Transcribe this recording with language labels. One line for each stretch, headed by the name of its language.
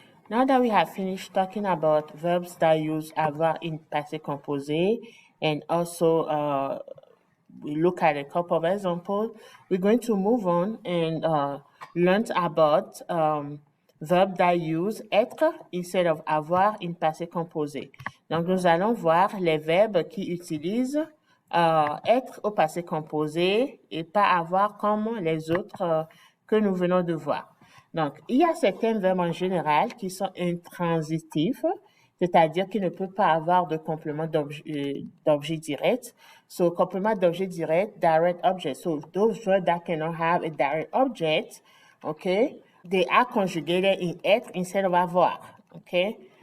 English: Now that we have finished talking about verbs that use avoir in passé composé and also we look at a couple of examples, we're going to move on and learn about verbs that use être instead of avoir in passé composé.
French: Donc, nous allons voir les verbes qui utilisent être au passé composé et pas avoir comme les autres que nous venons de voir. Donc, il y a certains verbes en général qui sont intransitifs, c'est-à-dire qu'ils ne peuvent pas avoir de complément d'objet direct.
English: So, complement d'objet direct, direct object. So, those verbs that cannot have a direct object, okay, they are conjugated in être instead of avoir, okay?